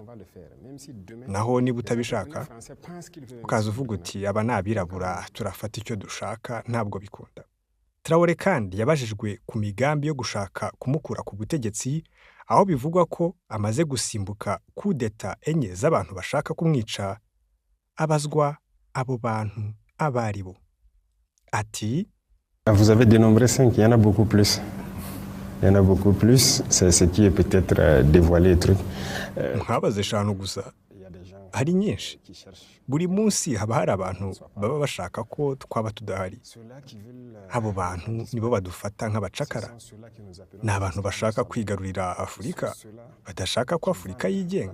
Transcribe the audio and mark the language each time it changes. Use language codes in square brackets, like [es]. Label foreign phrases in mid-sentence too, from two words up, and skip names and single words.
[rw] Naho niba utabishaka ukaza uvuga uti aba ni abirabura turafata icyo dushaka, ntabwo bikunda. Traoré kandi yabajijwe ku migambi yo gushaka kumukura ku butegetsi, aho bivugwa ko amaze gusimbuka kudeta enye z'abantu bashaka kumwica. Abazwa abo bantu abari bo, ati [fr] Vous avez dénombré 5, il y en a beaucoup plus. Il y en a beaucoup plus, c'est ce qui est peut-être dévoilé le truc. [rw] mwabaze eshanu gusa, hari nyinshi. Buri munsi haba hari abantu baba bashaka ko twaba tudahari. Abo bantu nibo badufata nk'abacakara. Ni abantu bashaka kwigarurira Afurika, badashaka ko Afurika yigenga.